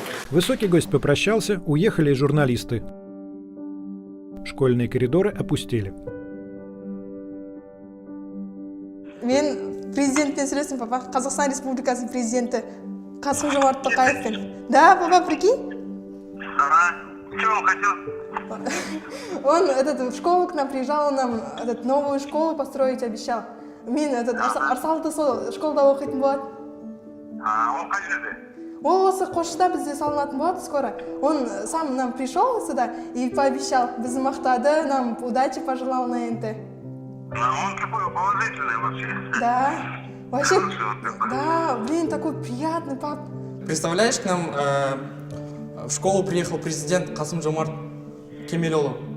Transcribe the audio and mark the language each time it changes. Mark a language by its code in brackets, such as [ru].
[ru] Высокий гость попрощался, уехали и журналисты. Школьные коридоры опустели. [kk] Мен президентпен сөйлестім, папа. Қазақстан Республикасының президенті Қасым-Жомарт Тоқаевпен. [ru] Да, папа, прикинь? Что он хотел? Он в школу к нам приезжал, он нам новую школу построить обещал. [kk] Мен Арсалды сол школда оқитын болады. Он қай жерде? Ол осы Қосшыда бізде салынатын болады скоро. [ru] Он сам нам пришел сюда и пообещал. [kk] Бізді мақтады, [ru] нам удачи пожелал на НТ. Он такой положительный вообще. Да. Вообще, да, блин, такой приятный пап. Представляешь, к нам в школу приехал президент Касым-Жомарт Кемелұлы.